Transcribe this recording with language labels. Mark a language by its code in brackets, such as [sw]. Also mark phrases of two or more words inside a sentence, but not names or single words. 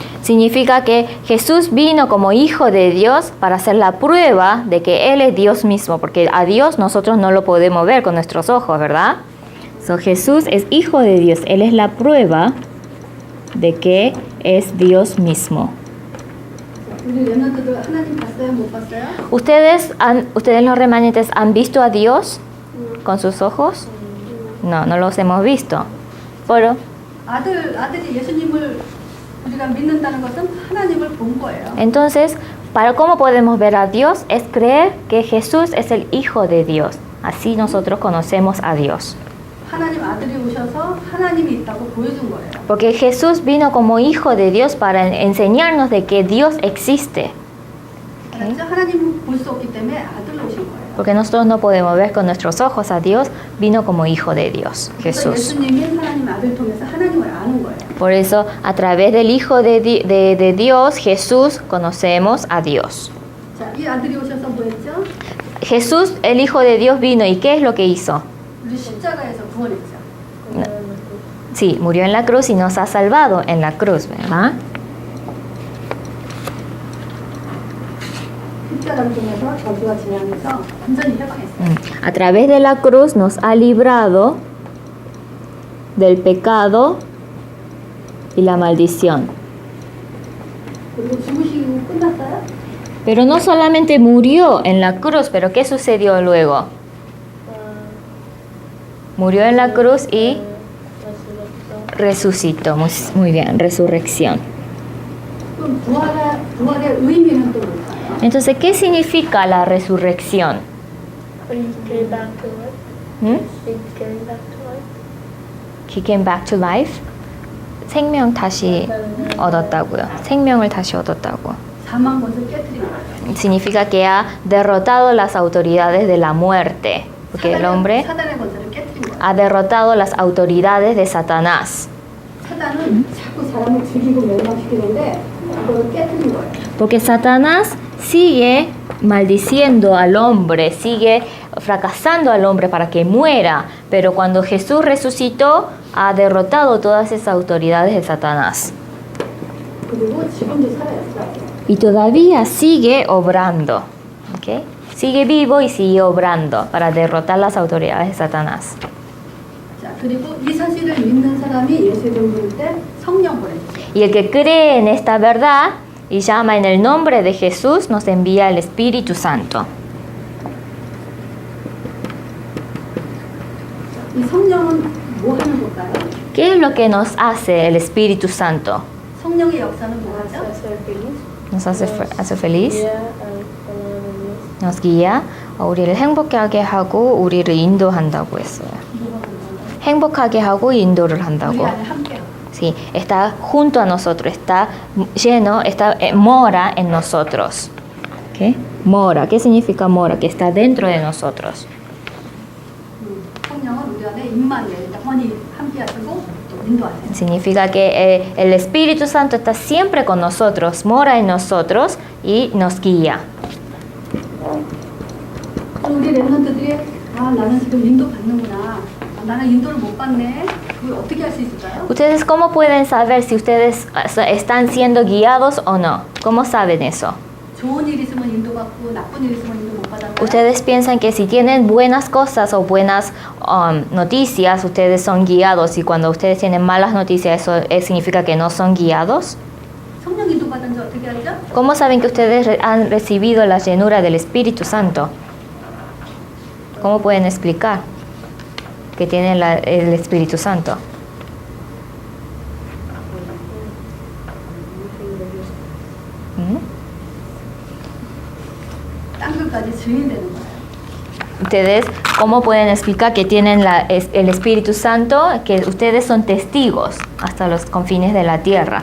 [es] Significa que Jesús vino como hijo de Dios para hacer la prueba de que Él es Dios mismo, porque a Dios nosotros no lo podemos ver con nuestros ojos, ¿verdad? So, Jesús es hijo de Dios, Él es la prueba de que es Dios mismo. [ko] 우리 렘넌트들 하나님 봤어요? 못 봤어요? [es] ¿Ustedes los remanentes han visto a Dios con sus ojos? No, no los hemos visto. Pero [ko] 아들이 예수님을 우리가 믿는다는 것은 하나님을 본 거예요. [es] entonces, ¿cómo podemos ver a Dios? Es creer que Jesús es el Hijo de Dios. Así nosotros conocemos a Dios. [ko] 하나님 아들이 오셔서 하나님이 있다고 보여준 거예요. [es] Porque Jesús vino como Hijo de Dios para enseñarnos de que Dios existe. [ko] 알았죠? 하나님은 볼 수 없기 때문에 아들로 오신 거예요. [es] Porque nosotros no podemos ver con nuestros ojos a Dios, vino como Hijo de Dios, [ko] 그래서 [es] Jesús. [ko] 예수님이 하나님 아들 통해서 하나님을 아는 거예요. [es] Por eso, a través del Hijo de Dios, Jesús, conocemos a Dios. [ko] 자, 이 아들이 오셔서 뭐 했죠? [es] Jesús, el Hijo de Dios, vino y ¿qué es lo que hizo? [ko] 우리 십자가에서 구원했죠. [es] Sí, murió en la cruz y nos ha salvado en la cruz, ¿verdad? [ko] 십자가를 통해서 저주와 재앙에서 완전히 해방했어요. [es] A través de la cruz nos ha librado del pecado y la maldición. [ko] 그리고 죽으시고 끝났어요? [es] Pero no solamente murió en la cruz, pero ¿qué sucedió luego? Murió en la cruz y resucitó. Muy bien, resurrección. [ko] 그럼 부활의 의미는 또 뭘까요? [es] Entonces, ¿qué significa la resurrección? [en] Came back to life. ¿Mm? Came back to life. He came back to life. [ko] 생명 다시 얻었다고요. 생명을 다시 얻었다고. 사망 것을 깨뜨린 거예요. [es] Significa que ha derrotado las autoridades de la muerte. Porque el hombre [ko] 사단의 것을 깨뜨린 거예요. [es] ha derrotado las autoridades de Satanás. [ko] 사단은 자꾸 사람을 죽이고 멸망시키는데 그걸 깨뜨린 거예요. [es] Porque Satanás sigue maldiciendo al hombre, sigue fracasando al hombre para que muera. Pero cuando Jesús resucitó, ha derrotado todas esas autoridades de Satanás. [ko] 그리고 지금도 살아요. [es] Y todavía sigue obrando. ¿Ok? Sigue vivo y sigue obrando para derrotar las autoridades de Satanás. [ko] 자, 그리고 이 사실을 믿는 사람이 예수 이름 부를 때 성령 보내주세요. [es] Y el que cree en esta verdad y llama en el nombre de Jesús, nos envía el Espíritu Santo. [ko] 이 성령은 뭐 하는 걸까요? [es] ¿Qué es lo que nos hace el Espíritu Santo? [ko] 성령의 역사는 뭐 하죠? [es] Ser feliz. ¿Nos hace feliz? Yeah, nos guía. [ko] 우리를 행복하게 하고 우리를 인도한다고 했어요. 뭐가 그런 거예요? 행복하게 하고 인도를 우리 한다고. 안에 함께. [es] ¿sí? Está junto a nosotros, está lleno, mora en nosotros. ¿Qué? Mora, ¿qué significa mora? Que está dentro de nosotros. [ko] 성령은 우리 안에 임만해 영원히 함께하시고 또 인도하세요. [es] Significa que el Espíritu Santo está siempre con nosotros, mora en nosotros y nos guía. [ko] 우리 랩런트들이 나는 지금 인도 받는구나. 나는 인도를 못 받네. 그걸 어떻게 할 수 있을까요? [es] ¿Ustedes cómo pueden saber si ustedes están siendo guiados o no? ¿Cómo saben eso? [ko] 좋은 일 있으면 인도 받고 나쁜 일 있으면 인도 못 받아요. [es] Ustedes piensan que si tienen buenas cosas o buenas noticias, ustedes son guiados, y cuando ustedes tienen malas noticias, ¿eso significa que no son guiados? [ko] 성령 인도 받은지 어떻게 알죠? [es] ¿Cómo saben que ustedes han recibido la llenura del Espíritu Santo? ¿Cómo pueden explicar que tienen el Espíritu Santo? ¿Mm? [ko] 땅끝까지 증인되는 거예요. [es] Ustedes, ¿cómo pueden explicar que tienen el Espíritu Santo? Que ustedes son testigos hasta los confines de la tierra.